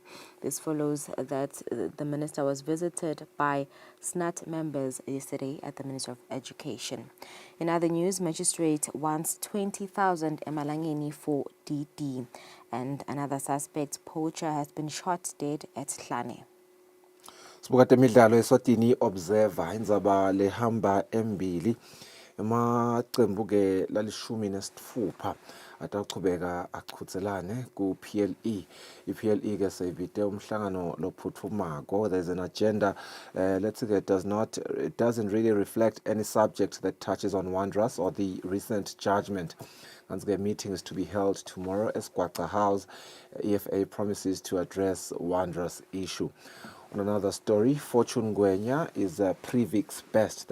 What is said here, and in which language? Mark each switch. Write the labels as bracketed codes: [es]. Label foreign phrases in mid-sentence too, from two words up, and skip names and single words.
[en] This follows that the minister was visited by SNAT members yesterday at the Ministry of Education. In other news, magistrate wants 20,000 emalangeni for DD. And another suspect, poacher, has been shot dead at Hlane. [ss] Sibukate midlalo Eswatini Observer indzaba lehamba embili emaqembu ke lalishumi nesithupha ataqhubeka aqhutselane ku PLE. I-PLE ke sevite umhlangano lophuthumako. [en] There's an agenda let's say it doesn't really reflect any subject that touches on Wanderers or the recent judgment. And the meeting is to be held tomorrow at Esquarta House. EFA promises to address Wanderers issue. On another story, Fortune Ngwenya is Privic's best.